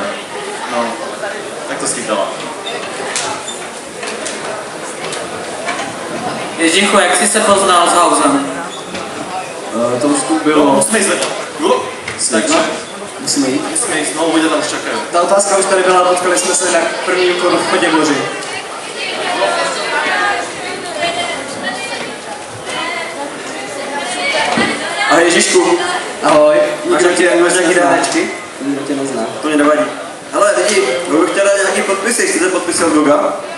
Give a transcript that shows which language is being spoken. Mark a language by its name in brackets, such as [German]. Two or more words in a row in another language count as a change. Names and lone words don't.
[Czech] No, tak to schytala. Ježíchu, jak jsi se poznal s Hausem? To už tu bylo. [Slovak] Musíme ísť vedľa. Takže [Czech] Musíme jít. [Slovak] musíme ísť, no ľudia tam už čakajú. [Czech] Ta otázka už tady byla, potkali jsme se na první úkol v Chodě moři. Ahoj Ježíšku. Ahoj. Máš nějaký dárečky? Nikdo tě nezná. To mě nevadí. Hele lidi, kdo bych chtěl dát nějaký podpisy, chcete podpisy od Goga?